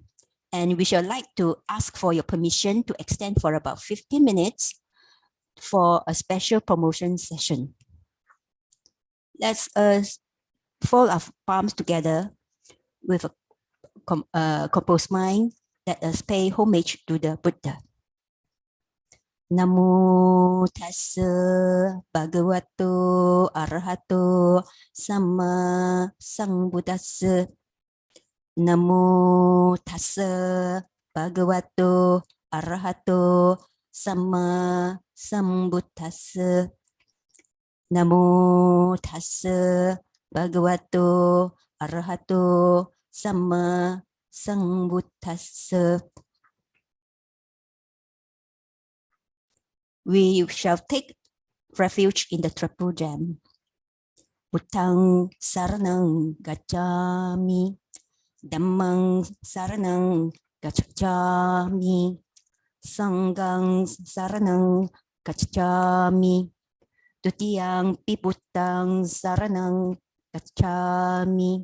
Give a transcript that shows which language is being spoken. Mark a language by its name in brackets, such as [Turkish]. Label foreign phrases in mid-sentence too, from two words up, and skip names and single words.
[English] And we shall like to ask for your permission to extend for about 15 minutes for a special promotion session. Let's fold our palms together with a composed mind. Let us pay homage to the Buddha. [Pali] Namo tassa bhagavato arahato samma sambuddhassa. Namo tassa bhagavato arahato samma sambuddhassa. Namo tassa bhagavato arahato samma sambuddhassa. [English] We shall take refuge in the triple gem. [Pali] Buddhang saranang gacchami. Dhammang saranang gacchami. Sanghang saranang gacchami. Dutiyang pi buddhang saranang gacchami.